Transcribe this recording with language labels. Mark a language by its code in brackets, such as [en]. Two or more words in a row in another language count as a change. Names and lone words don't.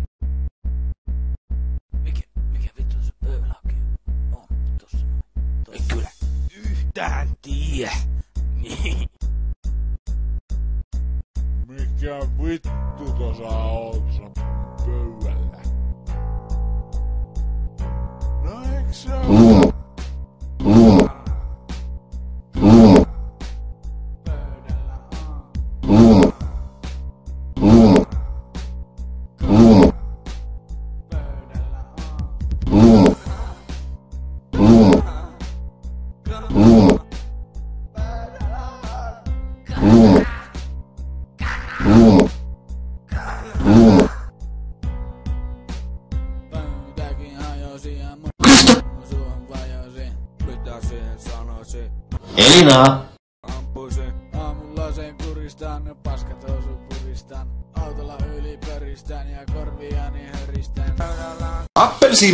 [fi] Mikä vittu se pöydällä oikein on? Tossa. En kyllä yhtään tiedä. Mikä vittu tossa on pöydällä? No eiks se oo? Luumu. Luumu. Luumu. Luumu. Luumu. Luumu. Luumu. Luumu. Luumu. Luumu. Luumu. Luumu. Pöytäkin hajosi ja mun suuhun vajosi. Mitä siihen sanoisi? Elina. Ampuisin. Aamulla sen kuristan ja paskat housu puristan. Autolla yli pöristän ja korviani höristän. Pöydällä on Appelsiini.